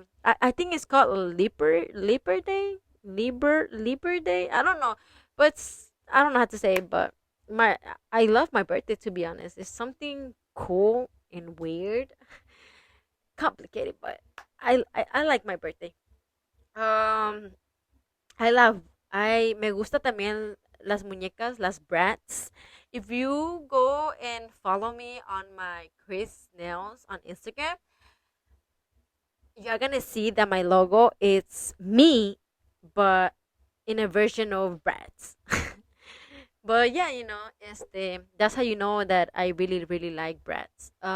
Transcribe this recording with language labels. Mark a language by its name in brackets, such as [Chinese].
[English] I think it's called Leaper Day, Leaper Day. I don't know, but I don't know how to say it. But I love my birthday, to be honest. It's something cool and weird, complicated, but I like my birthday. Um, I love. [Spanish] I Me gusta también las muñecas, las brats. [English] If you go and follow me on my Chris Nails on Instagram, you're gonna see that my logo is me, but in a version of brats. But yeah, that's how you know that I really really like brats.